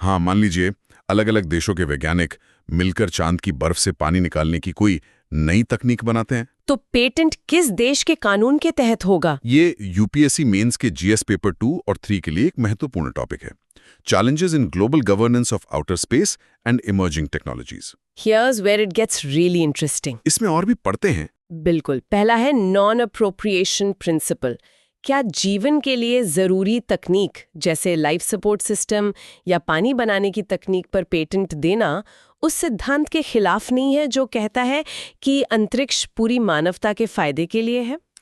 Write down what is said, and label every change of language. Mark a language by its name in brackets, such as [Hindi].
[Hindi] हाँ, मान लीजिए अलग अलग देशों के वैज्ञानिक मिलकर चांद की बर्फ से पानी निकालने की कोई नई तकनीक बनाते हैं, तो पेटेंट किस देश के कानून के तहत होगा? ये यूपीएससी मेंस के जीएस पेपर 2 और 3 के लिए एक महत्वपूर्ण टॉपिक है। [English] Challenges in global governance of outer space and emerging technologies. Here's where it gets really interesting. [Hindi] इसमें और भी पढ़ते हैं। बिल्कुल। पहला है नॉन अप्रोप्रिएशन प्रिंसिपल। क्या जीवन के लिए जरूरी तकनीक जैसे लाइफ सपोर्ट सिस्टम या पानी बनाने की तकनीक पर पेटेंट देना उस सिद्धांत के खिलाफ नहीं है जो कहता है कि अंतरिक्ष पूरी मानवता के फायदे के लिए है?